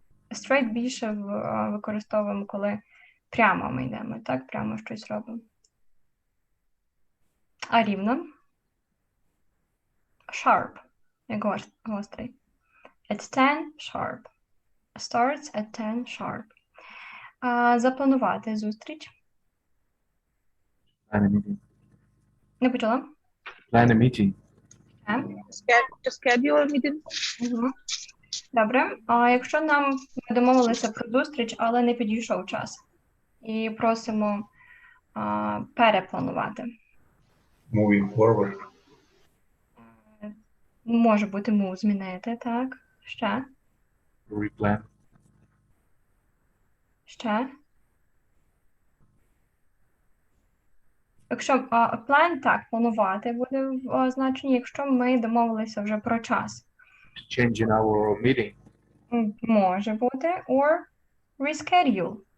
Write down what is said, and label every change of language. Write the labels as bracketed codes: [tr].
[uk] Straight більше використовуємо, коли прямо ми йдемо, так? Прямо щось робимо. А рівно? Sharp, як гострий. [en] At 10 sharp. Starts at 10 sharp. [uk] Запланувати зустріч. [en] Plan a meeting. [uk] Не почула? [en] Plan a meeting. To schedule a meeting. [uk] Угу. Добре. А якщо ми домовилися про зустріч, але не підійшов час, і просимо перепланувати. [en] Moving forward. [uk] Може бути move змінити, так? Ще? [en] Replan. [uk] Ще? Якщо plan, так, планувати буде в значенні, якщо ми домовилися вже про час. [en] Change in our meeting. [uk] Може бути, [en] or reschedule.